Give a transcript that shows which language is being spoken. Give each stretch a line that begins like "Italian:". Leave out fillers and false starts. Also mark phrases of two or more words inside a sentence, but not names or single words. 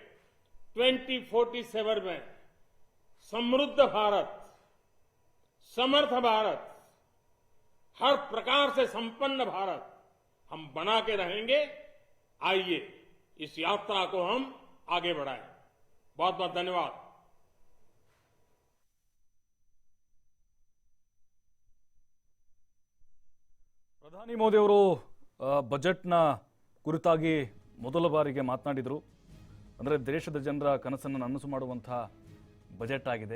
Hindi: 2047 में समृद्ध भारत, समर्थ भारत, हर प्रकार से संपन्न भारत हम बना के रहेंगे। आइए इस यात्रा को हम आगे बढ़ाएं। बहुत बहुत धन्यवाद।
Kannada: ಪ್ರಧಾನಿ ಮೋದಿ ಅವರು ಬಜೆಟ್ನ ಕುರಿತಾಗಿ ಮೊದಲ ಬಾರಿಗೆ ಮಾತನಾಡಿದರು. ಅಂದರೆ ದೇಶದ ಜನರ ಕನಸನ್ನು ನನಸು ಮಾಡುವಂಥ ಬಜೆಟ್ ಆಗಿದೆ.